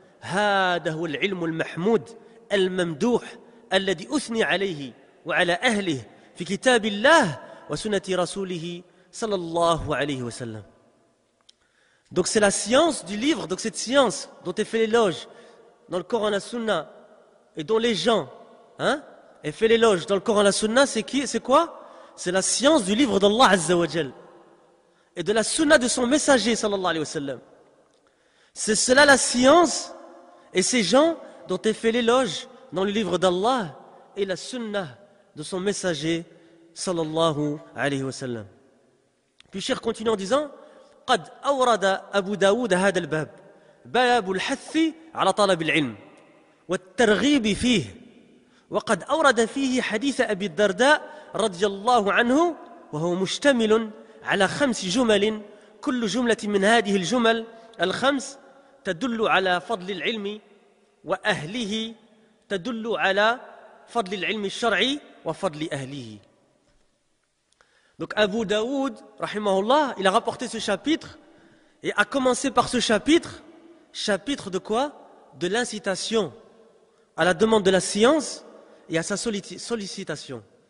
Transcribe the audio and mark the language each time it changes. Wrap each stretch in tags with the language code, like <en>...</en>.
<ar>هذا هو العلم المحمود الممدوح الذي أثني عليه وعلى أهله في كتاب الله وسنة رسوله صلى الله عليه وسلم.</ar> <fr>Donc c'est la science du livre, donc cette science dont est fait l'éloge dans le Coran et la Sunna et dont les gens est fait l'éloge dans le Coran et la Sunna, c'est quoi? C'est la science du livre d'Allah Azza wa Jal et de la Sunna de son messager sallallahu alayhi wa sallam. C'est cela la science et ces gens dont est fait l'éloge dans le livre d'Allah et la Sunna de son messager sallallahu alayhi wa sallam. Puis Cheikh continue en disant</fr> <ar>قد أورد أبو داود هذا الباب باب الحث على طلب العلم والترغيب فيه وقد أورد فيه حديث أبي الدرداء رضي الله عنه وهو مشتمل على 5 جمل كل جملة من هذه الجمل الخمس تدل على فضل العلم وأهله تدل على فضل العلم الشرعي وفضل أهله.</ar> <fr>Donc Abu Daoud, rahimahullah, il a rapporté ce chapitre et a commencé par ce chapitre de quoi? De l'incitation à la demande de la science et à sa sollicitation.</fr>